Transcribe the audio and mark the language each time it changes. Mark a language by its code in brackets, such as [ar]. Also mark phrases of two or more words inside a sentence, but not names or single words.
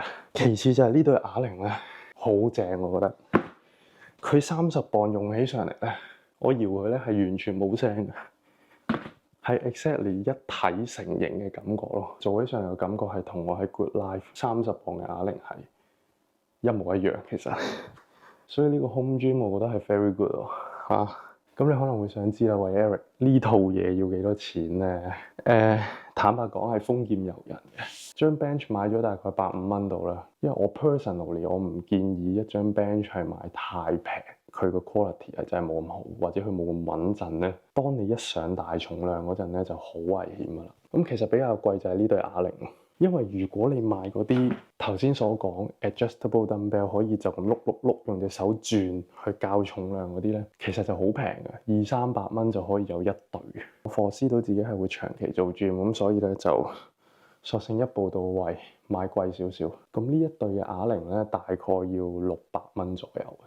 [yue] 其次就係呢對啞鈴咧，好正，我覺得佢30磅用起上嚟咧，我搖佢咧係完全冇聲嘅，係 exactly 一體成型嘅感覺咯。做起上嚟嘅感覺係同我喺 Good Life 30 磅嘅啞鈴係一模一樣，其實。所以呢個 [en] home gym [yue] 我覺得係 [en] very good [yue] 喎嚇。咁你可能會想知啦，喂 Eric 呢套嘢要幾多錢咧？坦白講係豐儉由人嘅。張 bench 買咗大概150蚊度啦，因為我 personally 我唔建議一張 bench 係買太平，佢個 quality 係真係冇咁好，或者佢冇咁穩陣咧。當你一上大重量嗰陣咧就好危險噶啦。咁其實比較貴就係呢對啞鈴。因為如果你買嗰啲頭先所講 [en] adjustable dumbbell [yue] 可以就咁碌用隻手轉去較重量嗰啲咧，其實就好平嘅，200-300蚊就可以有一對。我 foresee 到自己係會長期做 gym，咁所以咧就索性一步到位買貴少少。咁呢一對嘅啞鈴咧大概要600蚊左右嘅。